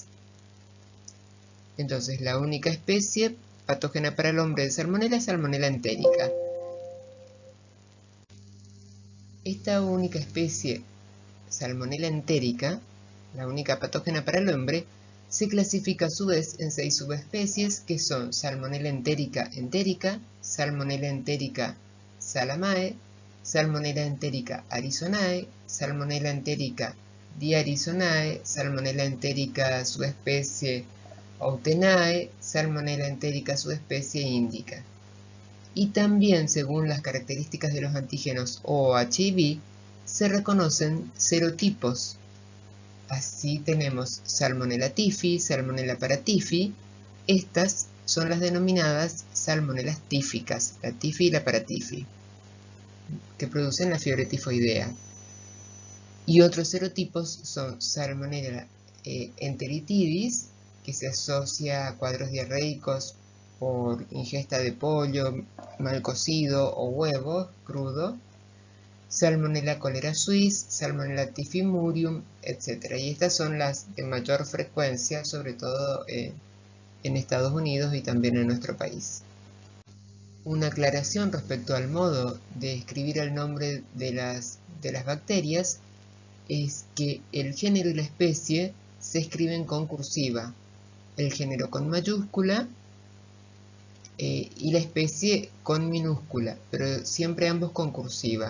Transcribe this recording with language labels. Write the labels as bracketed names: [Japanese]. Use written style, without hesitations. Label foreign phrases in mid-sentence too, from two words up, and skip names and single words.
[Spanish] Entonces, la única especie patógena para el hombre de Salmonella es Salmonella entérica. Esta única especie Salmonella entérica, la única patógena para el hombre, se clasifica a su vez en 6 subespecies que son Salmonella entérica entérica, Salmonella entérica salamae, Salmonella entérica arizonae, Salmonella entérica diarizonae, Salmonella entérica subespecie Outenae, Salmonella entérica subespecie indica. Y también, según las características de los antígenos OH y B, se reconocen serotipos. Así tenemos Salmonella typhi, Salmonella paratyphi. Estas son las denominadas salmonelas tíficas, la typhi y la paratyphi, que producen la fiebre tifoidea. Y otros serotipos son Salmonella enteritidis, que se asocia a cuadros diarreicos por ingesta de pollo mal cocido o huevo crudo, Salmonella cholera suis, Salmonella typhimurium, etc. Y estas son las de mayor frecuencia, sobre todo en Estados Unidos y también en nuestro país. Una aclaración respecto al modo de escribir el nombre de las bacterias es que el género y la especie se escriben con cursiva, el género con mayúscula y la especie con minúscula, pero siempre ambos con cursiva.